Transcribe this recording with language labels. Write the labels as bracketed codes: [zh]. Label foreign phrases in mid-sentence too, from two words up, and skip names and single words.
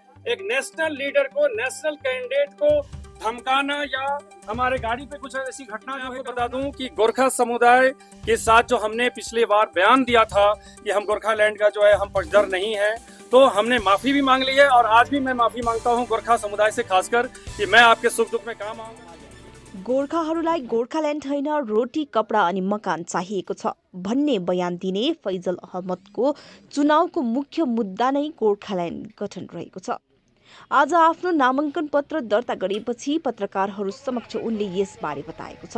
[hi] एक [en] national leader [hi] को, [en] national candidate [hi] को धमकाना या हमारे गाड़ी पे कुछ ऐसी घटना, जो है बता दूं कि गोरखा समुदाय के साथ जो हमने पिछले बार बयान दिया था कि हम गोरखालैंड का जो है हम पक्षधर नहीं है, तो हमने माफी भी मांग ली है और आज भी मैं माफी मांगता हूं गोरखा समुदाय से, खासकर कि मैं आपके सुख दुख में काम आऊंगा। [ne] गोर्खाहरूलाई गोर्खाल्यान्ड होइन, रोटी कपडा अनि मकान चाहिएको छ भन्ने बयान दिने फैजल अहमदको चुनावको मुख्य मुद्दा नै गोर्खाल्यान्ड गठन रहेको छ। आज आफ्नो नामाङ्कन पत्र दर्ता गरेपछि पत्रकारहरू समक्ष उनले यसबारे बताएको छ।